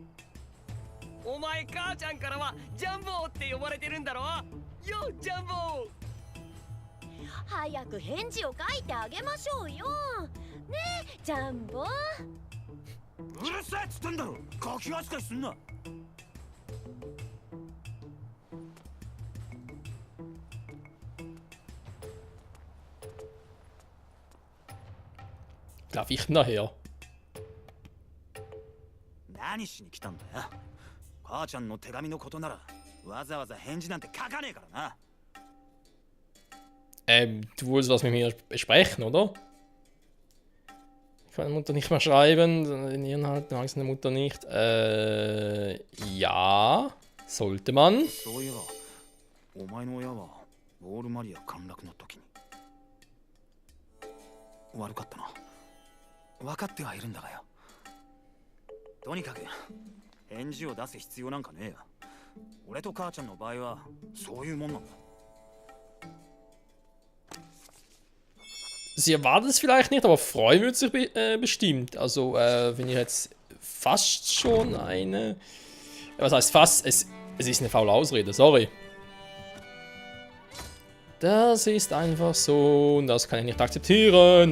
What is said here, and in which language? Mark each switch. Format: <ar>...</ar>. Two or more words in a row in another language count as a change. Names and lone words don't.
<ja>お前母ちゃんからはジャンボーって呼ばれてるんだろ？よ、ジャンボー。早く返事を書いてあげましょうよ。ねえ、ジャンボ。うるせえっつってんだろ。ガキ扱いすんな。</ja> <de>Darf ich nachher?</de> <ja>何しに来たんだよ。母ちゃんの手紙のことならわざわざ返事なんて書かねえからな。</ja> <de>Du wolltest was mit mir besprechen, oder? Ich kann der Mutter nicht mehr schreiben, den Inhalt mag seine Mutter nicht. Ja, sollte man.</de> <ja>そういえば、お前の親はウォールマリア陥落の時に。悪かったな。分かってはいるんだがよ。とにかく返事を出す必要なんかねえや。俺と母ちゃんの場合はそういうもんなんだ。</ja> <de>Sie erwartet es vielleicht nicht, aber freuen wird sich bestimmt. Also, wenn ich jetzt fast schon eine... Was heißt fast? Es ist eine faule Ausrede, sorry. Das ist einfach so und das kann ich nicht akzeptieren.</de>